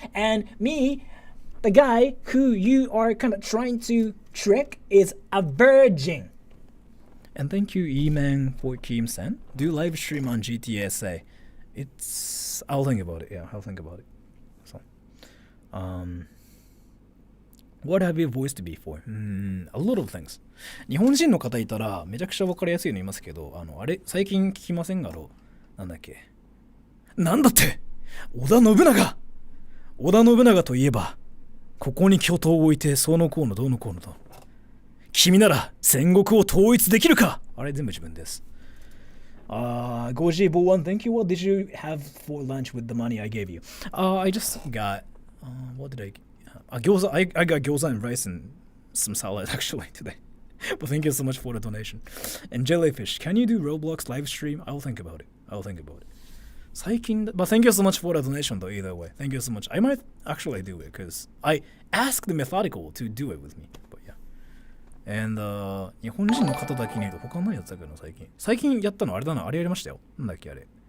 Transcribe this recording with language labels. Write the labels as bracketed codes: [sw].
[en] And me, the guy who you are kind of trying to trick, is a virgin. And thank you, E-Man for Kim-san. Do live stream on GTSA. I'll think about it. Yeah, I'll think about it. So, what have you voiced before? A lot of things. [ja] 日本人の方いたらめちゃくちゃ分かりやすいのいますけど、あれ最近聞きませんがなんだっけ、なんだって織田信長といえばここに巨頭を置いてそのこうのどうのこうのと、君なら戦国を統一できるか。あれ全部自分です。Goji Bowan, [en] thank you. What did you have for lunch with the money I gave you? I just got what did I get? Gyoza. I got gyoza and rice and some salad actually today. But thank you so much for the donation. And Jellyfish, can you do Roblox live stream? I'll think about it. But thank you so much for the donation though, either way. Thank you so much. I might actually do it because I asked the Methodical to do it with me. But yeah. [ja] And 日本人の方だけに言うと他ないやつだけど最近やったのあれだな、あれやりましたよ。なんだっけあれ。